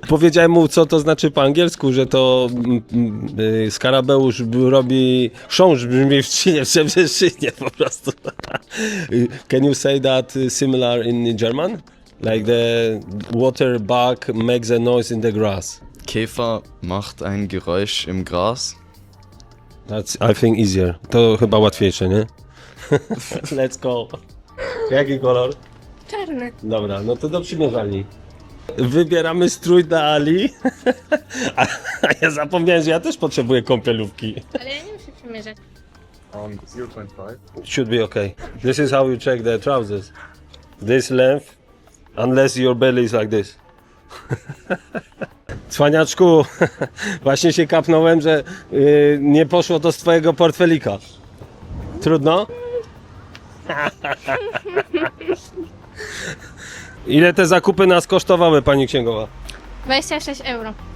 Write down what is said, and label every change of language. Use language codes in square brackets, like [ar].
[pl] Powiedziałem mu, co to znaczy po angielsku, że to skarabeusz robi chrząszcz brzmi w trzcinie, w Strzebrzeszynie po prostu. [en] Can you say that similar in German? Like the water bug makes a noise in the grass. [de] Käfer macht ein Geräusch im Gras. [en] That's, I think, easier. [pl] To chyba łatwiejsze, nie? [en] Let's go. [pl] Jaki kolor? Czarny. Dobra, no to do przymierzalni. Wybieramy strój dla Ali. A ja zapomniałem, że ja też potrzebuję kąpielówki. Ale ja nie muszę przymierzać. 0.5. [en] Should be okay. This is how you check the trousers. This length, unless your belly is like this. [pl] Cwaniaczku, właśnie się kapnąłem, że nie poszło to z twojego portfelika. Trudno? Ile te zakupy nas kosztowały, pani księgowa? 26 euro.